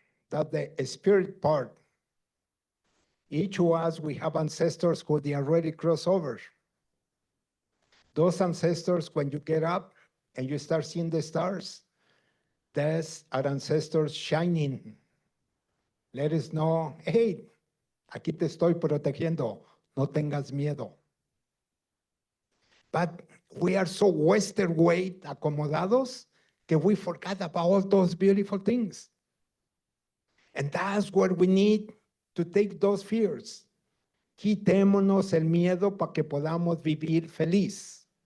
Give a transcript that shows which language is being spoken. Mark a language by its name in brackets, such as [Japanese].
[English] That's the spirit part. Each of us, we have ancestors who they already cross over. Those ancestors, when you get up and you start seeing the stars, that's our ancestors shining. Let us know, hey, [Spanish] aquí te estoy protegiendo, no tengas miedo. [English] But we are so Western way [Spanish] acomodados que [English] we forgot about all those beautiful things. And that's where we need to take those fears. [Spanish] Quitémonos el miedo para que podamos vivir feliz.